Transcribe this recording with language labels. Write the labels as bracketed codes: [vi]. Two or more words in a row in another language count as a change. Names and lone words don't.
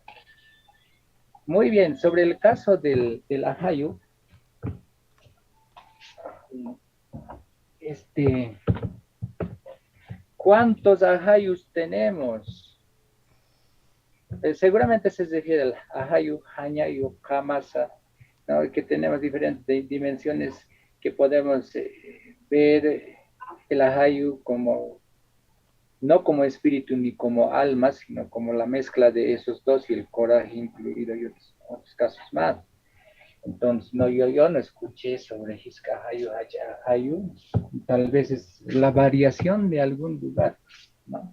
[es] Muy bien, sobre el caso del ajayu, ¿cuántos ajayus tenemos? Seguramente se refiere al [ay] ajayu, hañayu, kamasa, [es] ¿no? Que tenemos diferentes dimensiones que podemos ver el ajayu como, no como espíritu ni como alma, sino como la mezcla de esos dos y el coraje incluido y otros casos más. Entonces, no, yo no escuché sobre [ay] Hiska Hayu, [es] tal vez es la variación de algún lugar, ¿no?